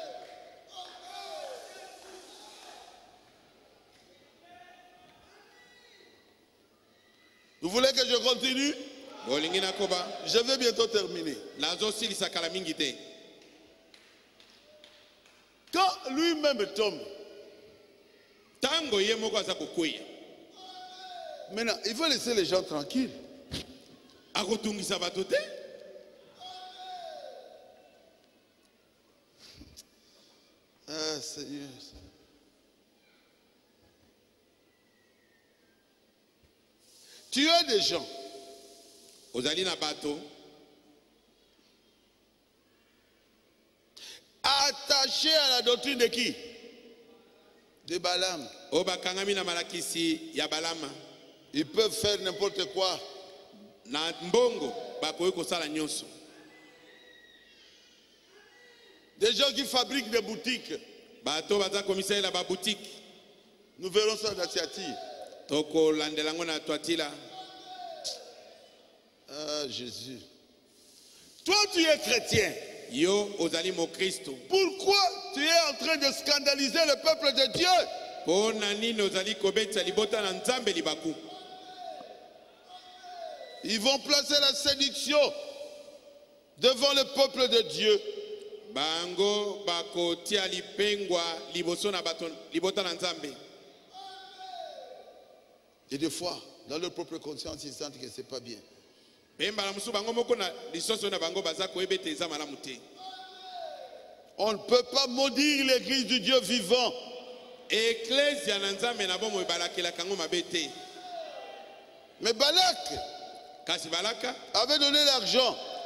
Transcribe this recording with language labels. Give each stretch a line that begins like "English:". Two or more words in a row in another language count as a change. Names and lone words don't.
French: Vous voulez que je continue?
Lingala: Bolingi nakoba.
French: Je vais bientôt terminer.
Lingala: Nazo silisa kala mingi te.
French: Quand lui-même tombe,
Lingala: Tango ye moko aza kokwea.
French: maintenant, il faut laisser les gens tranquilles.
Lingala: Akotungisa bato te.
French: Ah, Seigneur. Tu as des gens
Lingala: Ozali na bato
French: attachés à la doctrine de qui? De Balaam.
Lingala: o bakangami na malakisi ya Balama.
French: Ils peuvent faire n'importe quoi.
Lingala: Na mbongo bakoyi kosala nyonso.
French: Des gens qui fabriquent des boutiques.
Lingala: Bato baza komisalela ba boutique.
French: Nous verrons ça dans Thyatire.
Lingala: Toko landelango na Tuatila.
French: Ah, Jésus. Toi, tu es chrétien.
Lingala: Yo ozali mo Kristo.
French: Pourquoi tu es en train de scandaliser le peuple de Dieu?
Lingala: Po nani ozali kobetsa libota na Nzambe libaku.
French: Ils vont placer la séduction devant le peuple de Dieu.
Lingala: Bango bakotia lipengwa liboso na bato libota na Nzambe.
French: Et des fois, dans leur propre conscience, ils sentent que ce n'est pas bien. On ne peut pas maudire l'église du Dieu vivant. Mais Balak avait donné l'argent.